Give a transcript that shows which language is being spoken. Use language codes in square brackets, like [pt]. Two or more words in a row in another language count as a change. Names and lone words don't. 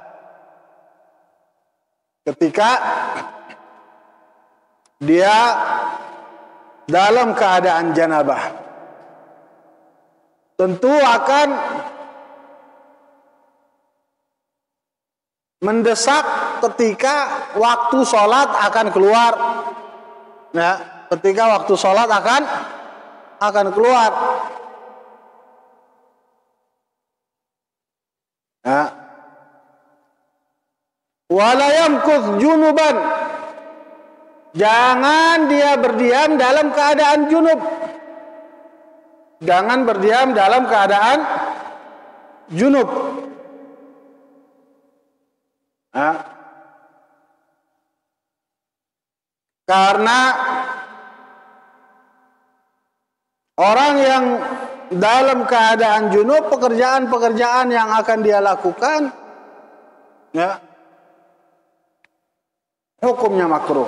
[id] Ketika dia dalam keadaan janabah, tentu akan mendesak ketika waktu sholat akan keluar. Ya, ketika waktu sholat akan keluar. Ya. [ar] Wala yamkuth junuban, [id] jangan dia berdiam dalam keadaan junub. Jangan berdiam dalam keadaan junub. Karena orang yang dalam keadaan junub, pekerjaan-pekerjaan yang akan dia lakukan, ya, hukumnya makruh.